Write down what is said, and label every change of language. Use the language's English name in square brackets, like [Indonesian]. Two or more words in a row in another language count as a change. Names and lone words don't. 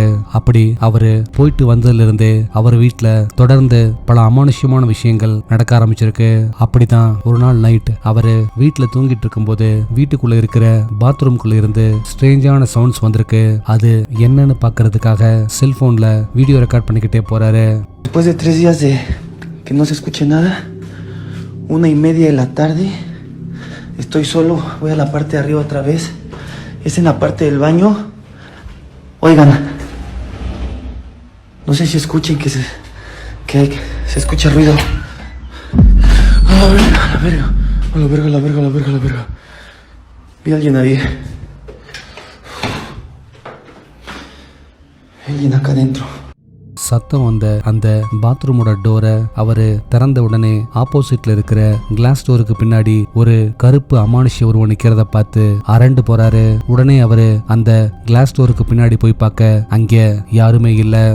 [Tamil] அப்படி அவரு போயிட்டு வந்ததுல இருந்தே அவர் வீட்டுல தொடர்ந்து பல அமானுஷ்யமான விஷயங்கள் நடக்க ஆரம்பிச்சிருக்கு. அப்படிதான் ஒரு நாள் நைட் அவரு வீட்டுல தூங்கிட்டு இருக்கும் போது வீட்டுக்குள்ள இருக்கிற பாத்ரூம்குள்ள இருந்து ஸ்ட்ரேஞ்சான சவுண்ட்ஸ் வந்திருக்கு. அது என்னன்னு பாக்குறதுக்காக செல்போன்ல [English] video record [Tamil] பண்ணிக்கிட்டே போறாரு. [Spanish] Que no se escuche nada, 1:30 de la tarde, estoy solo, voy a la parte de arriba otra vez, es en la parte del baño, oigan, No sé si escuchen que se escucha ruido. A la verga, a la verga. A la verga, a la verga, a la verga, a la verga. Vi a alguien ahí. Alguien acá adentro. [Tamil] சத்தம் வந்த அந்த பாத்ரூமோட டோரை அவரு திறந்த உடனே ஆப்போசிட்ல இருக்கிற கிளாஸ் டோருக்கு பின்னாடி ஒரு கருப்பு அமானுஷ்ய உருவம் நிக்கிறத பார்த்து அரண்டு போறாரு. உடனே அவரு அந்த கிளாஸ் டோருக்கு பின்னாடி போய் பார்க்க அங்க யாருமே இல்ல.